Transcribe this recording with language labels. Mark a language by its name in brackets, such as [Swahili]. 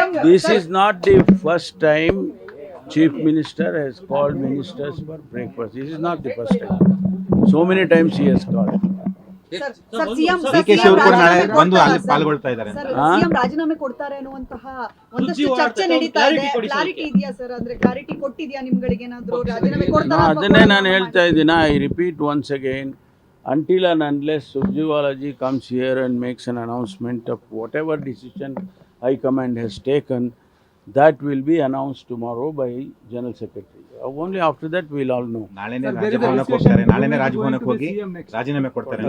[English] This is not the first time Chief Minister has called ministers for breakfast. This is not the first time. So many times he has called. [Kannada] DK ಅವರು ನಾಳೆ ಬಂದು ಅಲ್ಲಿ ಪಾಲ್ಗೊಳ್ತಾ ಇದ್ದಾರೆ. CM ರಾಜೀನಾಮೆ ಕೊಡ್ತಾರೆ ಅನ್ನುವಂತಹ ಒಂದಷ್ಟು ಚರ್ಚೆ ನಡೀತಾ ಇದೆ. ಕ್ಲಾರಿಟಿ ಇದೆಯಾ ಸರ್? ಅಂದ್ರೆ ಕ್ಲಾರಿಟಿ ಕೊಟ್ಟಿದ್ಯಾ ನಿಮ್ಗಳಿಗೆ ಏನಾದ್ರು ರಾಜೀನಾಮೆ ಕೊಡ್ತಾರಾ? ಅದನ್ನೇ ನಾನು ಹೇಳ್ತಾ ಇದ್ದೀನಿ. [English] I repeat once again, until and unless Surjewala ji comes here and makes an announcement of whatever decision High Command has taken, that will be announced tomorrow by General Secretary. Only after that we'll all know. [Kannada] ನಾಳೆನೇ ರಾಜಭವನಕ್ಕೆ ಹೋಗ್ತಾರೆ, ನಾಳೆನೇ ರಾಜಭವನಕ್ಕೆ ಹೋಗಿ ರಾಜೀನಾಮೆ ಕೊಡ್ತಾರೆ.